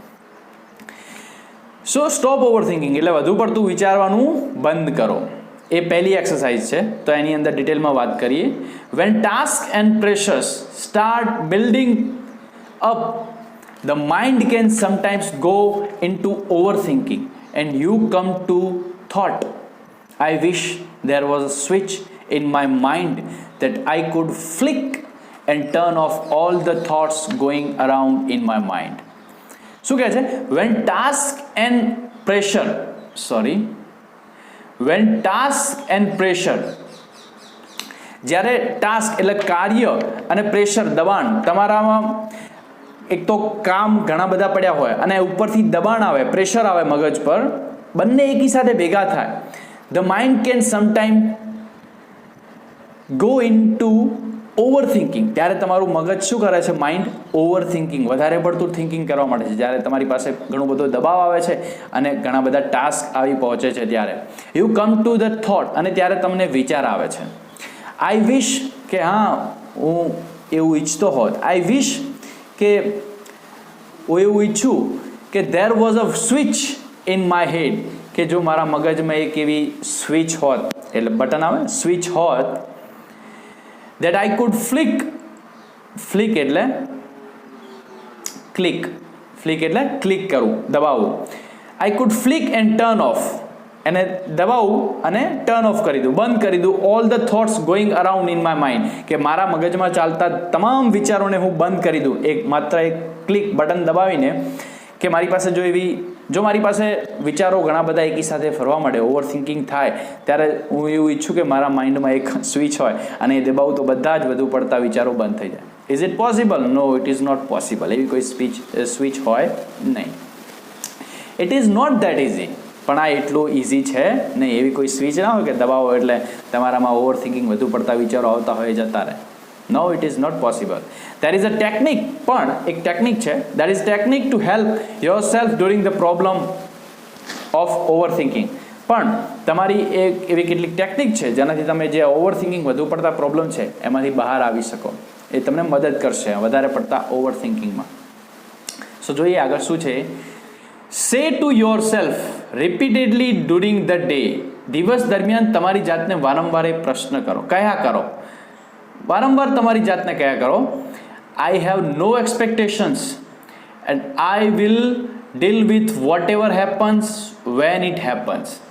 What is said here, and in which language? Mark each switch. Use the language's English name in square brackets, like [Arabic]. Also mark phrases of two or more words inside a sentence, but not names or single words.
[English] So stop over thinking [Gujarati] એટલે વધુ પડતું વિચારવાનું બંધ કરો. એ પહેલી એક્સરસાઇઝ છે, તો એની અંદર ડિટેલમાં વાત કરીએ. [English] When task and pressures start building up, the mind can sometimes go into over thinking and you come to thought, I wish there was a switch in my mind that I could flick and turn off all the thoughts going around in my mind. [Gujarati] શું કહે છે? [English] When task and pressure, [Gujarati] જ્યારે ટાસ્ક એટલે કાર્ય અને પ્રેશર દબાણ, તમારામાં એક તો કામ ઘણા બધા પડ્યા હોય અને ઉપરથી દબાણ આવે, પ્રેશર આવે મગજ પર, બંને એકી સાથે ભેગા થાય. [English] The mind can sometimes go into overthinking. [Gujarati] ત્યારે તમારું મગજ શું કરે છે? [English] mind over thinking, [Gujarati] વધારે પડતું થિંકિંગ કરવા માટે છે. જ્યારે તમારી પાસે ઘણો બધો દબાવ આવે છે અને ઘણા બધા ટાસ્ક આવી પહોંચે છે, ત્યારે [English] you come to the thought, [Gujarati] અને ત્યારે તમને વિચાર આવે છે. [English] I wish, [Gujarati] કે હા હું એવું ઈચ્છતો હોત. [English] I wish, [Gujarati] કે હું એવું ઈચ્છું કે [English] there was a switch in my head, [Gujarati] કે જો મારા મગજમાં એક એવી સ્વિચ હોત, એટલે બટન આવે, સ્વિચ હોત, [English] that I could flick [Gujarati] એટલે ક્લિક, ફ્લિક એટલે ક્લિક કરવું, દબાવવું. [English] I could flick and turn off, [Gujarati] એને દબાવવું અને [English] turn off [Gujarati] કરી દઉં, બંધ કરી દઉં, [English] all the thoughts going around in my mind, [Gujarati] કે મારા મગજમાં ચાલતા તમામ વિચારોને હું બંધ કરી દઉં માત્ર એક ક્લિક, બટન દબાવીને. કે મારી પાસે જો મારી પાસે વિચારો ઘણા બધા એકી સાથે ફરવા માંડે, ઓવર થિંકિંગ થાય, ત્યારે હું એવું ઈચ્છું કે મારા માઇન્ડમાં એક સ્વિચ હોય અને એ દબાવું તો બધા જ વધુ પડતા વિચારો બંધ થઈ જાય. [English] Is it possible? No, it is not possible. [Gujarati] એવી કોઈ સ્વિચ હોય નહીં. [English] It is not that easy. [Gujarati] પણ આ એટલું ઇઝી છે નહીં. એવી કોઈ સ્વિચ ના હોય કે દબાવો એટલે તમારામાં [English] over thinking, [Gujarati] વધુ પડતા વિચારો આવતા હોય જતા રહે. [English] No, it is not possible. There is a technique, [Gujarati] પણ એક ટેકનિક છે. [English] That is technique to help yourself during the problem of overthinking. [Gujarati] પણ તમારી એક એવી કેટલીક ટેકનિક છે જેનાથી તમે જે ઓવરથિંકિંગ, વધુ પડતા પ્રોબ્લેમ છે એમાંથી બહાર આવી શકો. એ તમને મદદ કરશે વધારે પડતા ઓવરથિંકિંગમાં. સો જોઈએ આગળ શું છે. [English] Say to yourself repeatedly during the day. [Gujarati] દિવસ દરમિયાન તમારી જાતને વારંવાર એ પ્રશ્ન કરો. કયા કરો? વારંવાર તમારી જાતને કયા કરો. [English] I have no expectations and I will deal with whatever happens when it happens.